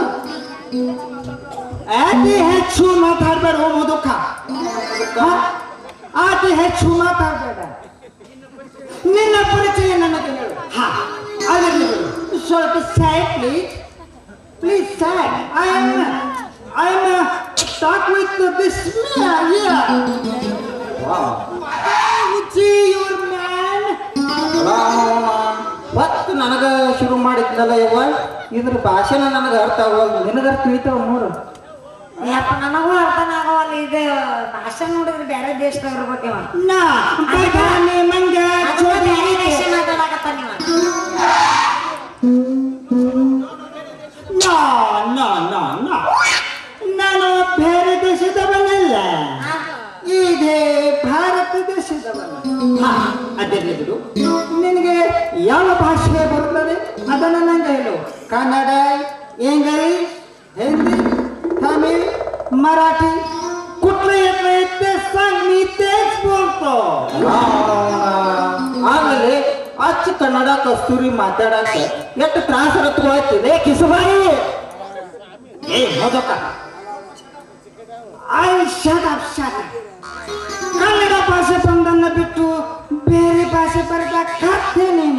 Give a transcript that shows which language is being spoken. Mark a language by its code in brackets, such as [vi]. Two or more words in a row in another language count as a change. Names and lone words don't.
[kn] ಅತಿ ಹೆಚ್ಚು ಮಾತಾಡ್ಬೇಡ ಮುದುಕ, ಅತಿ ಹೆಚ್ಚು ಮಾತಾಡ್ಬೇಡ. ನಿನ್ನ ಪರಿಚಯ ನನಗೆ ಹೇಳು. ಅದಿರಲಿ ಬಿಡು, ಸ್ವಲ್ಪ [en] side please side. I am talk with this man here. Your man. [kn] ಹೊತ್ತು ನನಗ ಶುರು ಮಾಡಿದ್ನಲ್ಲ ಯವ್ವ, ಇದ್ರ ಭಾಷೆನ ನನಗ ಅರ್ಥ ಆಗೋದು, ನಿನಗ ಅರ್ಥ ತಿಳಿತಾವ ನೋಡು. ಯಪ್ಪ ನನಗೂ ಅರ್ಥನ ಆಗವಲ್ಲ. ಇದು ಭಾಷೆ ನೋಡಿದ್ರೆ ಬೇರೆ ದೇಶದವ್ರ ಬಗ್ಗೆ ನಾ ಬಗಾನೆ ಮಂಗ ಬೇರೆ ದೇಶ ಮಾತಾಡಕತ್ತಾನ ನೀವ. ನಾನು ಬೇರೆ ದೇಶದವನಲ್ಲ, ಇದೇ ಭಾರತ ದೇಶದವನ. ಅದಿರಲಿ ಬಿಡು, ನಿನಗೆ ಯಾವ ಭಾಷೆ ಬರುತ್ತದೆ ಅದನ್ನು ನಂಗೆ ಹೇಳು. ಕನ್ನಡ, ಇಂಗ್ಲಿಷ್, ಹಿಂದಿ, [mr] तमिळ, मराठी, कुठलं येत सांग, मी तेच बोलतो. [kn] ಆಗಲೇ ಅಚ್ಚ ಕನ್ನಡ ಕಸ್ತೂರಿ ಮಾತಾಡಕ ಎಷ್ಟು ತ್ರಾಸರ ತಗೋತಿದೆ ಕಿಸಬಾಯಿ. ಏ ಮೊದಕ [en] I shut up. [kn] ಕನ್ನಡ ಭಾಷೆ ಬಂದನ್ನ ಬಿಟ್ಟು ಬೇರೆ ಭಾಷೆ ಬರಬೇಕಾಗ್ತೇ ನೀನು.